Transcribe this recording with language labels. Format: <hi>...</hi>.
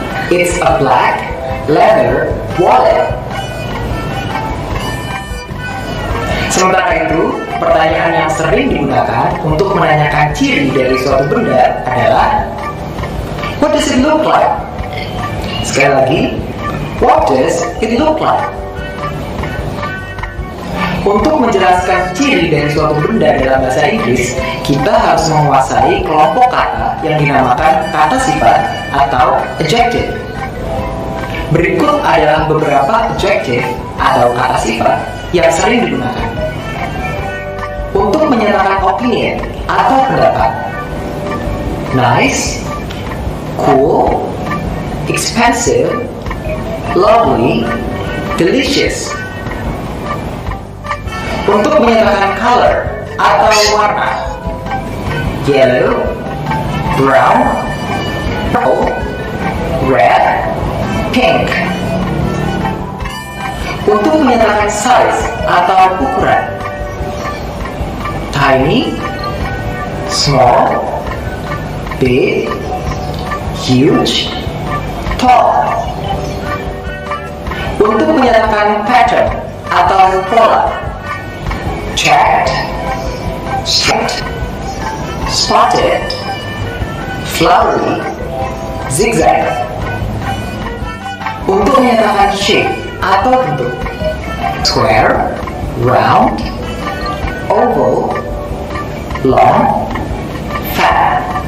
<en>It's a black leather wallet.</en> <id>Sementara itu, pertanyaan yang sering digunakan untuk menanyakan ciri dari suatu benda adalah</id> <en>What does it look like?</en> <id>Sekali lagi,</id> <en>What does it look like?</en> <id>Untuk menjelaskan ciri dari suatu benda dalam bahasa Inggris, kita harus menguasai kelompok kata yang dinamakan kata sifat atau adjective. Berikut adalah beberapa adjective atau kata sifat yang sering digunakan untuk menyatakan opinion atau pendapat.</id> <en>Nice, cool, expensive, lovely, delicious.</en> <id>Untuk menyatakan color atau warna.</id> <en>Yellow, brown, purple, red, pink.</en> <id>Untuk menyatakan</id> <en>size</en> <id>atau ukuran.</id> <en>Tiny, small, big, huge, tall.</en> <id>Untuk menyatakan</id> <en>pattern</en> <id>atau pola.</id> <en>Checked, striped, spotted, flowery, zigzag.</en> <id>Untuk menyatakan shape atau bentuk.</id> <en>Square, round, oval, long, fat.</en>